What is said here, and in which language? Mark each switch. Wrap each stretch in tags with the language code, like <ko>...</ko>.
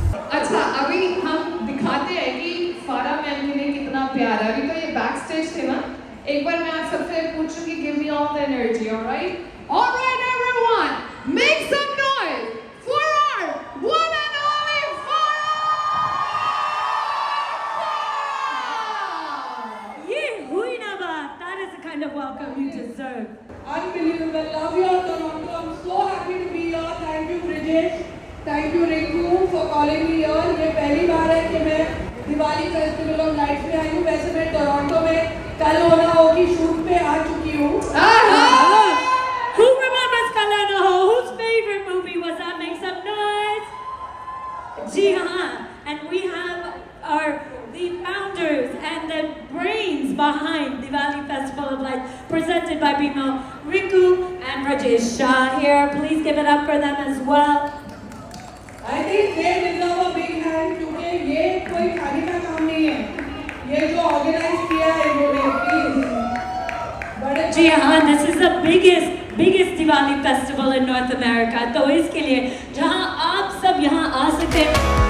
<hi>अच्छा, अभी हम दिखाते हैं कि फारा मैम के लिए कितना प्यार है. अभी तो ये बैक स्टेज थे ना. एक बार मैं आप सबसे पूछूंगी,</hi> <en>give me all the energy, alright? Alright everyone, make some noise for our one and only Yeah,</en> <hi>hui na baat.</hi> <en>That is the kind of welcome you deserve. Unbelievable. Love your Toronto. I'm so happy to be here. Thank you, Bridget. Thank you, Rinku, for calling me here.</en> <hi>ये पहली बार है कि मैं Diwali festival of lights में आई हूँ. वैसे मैं Toronto में कल होना हो की शूट पे आ चुकी हूँ.</hi> <en>Who remembers Kala Na Ho? Whose favorite movie was that? Make some noise.</en> <hi>Ji haan.</hi> <en>And we have the founders and the brains behind Diwali Festival of Lights, presented by BMO, Rinku and Rajesh Shah here. Please give it up for them as well. I think they deserve a big hand</en> <hi>क्योंकि ये कोई खाली का काम नहीं है. ये जो ऑर्गेनाइज किया है इन्होंने, प्लीज. बड़े जी हाँ,</hi> <en>this is the biggest Diwali festival in North America.</en> <hi>तो इसके लिए जहाँ आप सब यहाँ आ सकते हैं.</hi>